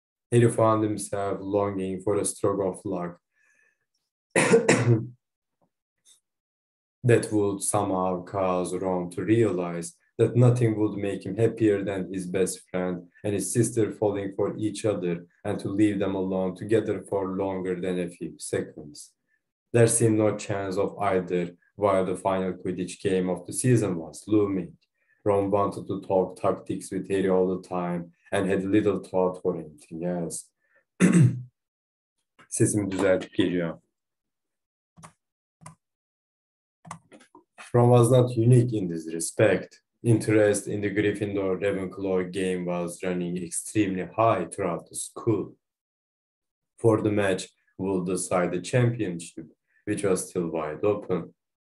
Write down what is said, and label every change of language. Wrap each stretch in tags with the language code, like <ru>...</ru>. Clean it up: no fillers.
<en>Harry found himself longing for a stroke of luck that would somehow cause Ron to realize that nothing would make him happier than his best friend and his sister falling for each other, and to leave them alone together for longer than a few seconds. There seemed no chance of either while the final Quidditch game of the season was looming. Ron wanted to talk tactics with Harry all the time and had little thought for anything else.</en> <tr>Sesimi düzeltip geliyor.</tr> <en>Ron was not unique in this respect. Interest in the Gryffindor-Ravenclaw game was running extremely high throughout the school. For the match would decide the championship, which was still wide open.</en>